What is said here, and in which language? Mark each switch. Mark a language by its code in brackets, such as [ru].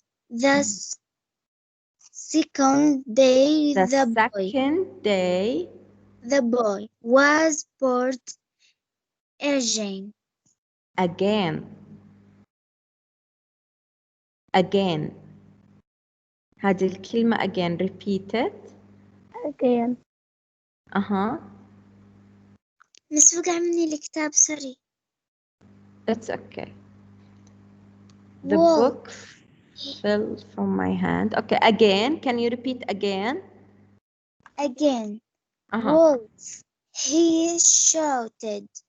[en] The second day, the boy was bored again. Again. [ar] هذه الكلمة [en] again. Repeat it. Again. [ar] مس وقع مني الكتاب [en] sorry. It's okay. The book fell from my hand. Okay, again. Can you repeat again? Again. Wolf. He shouted.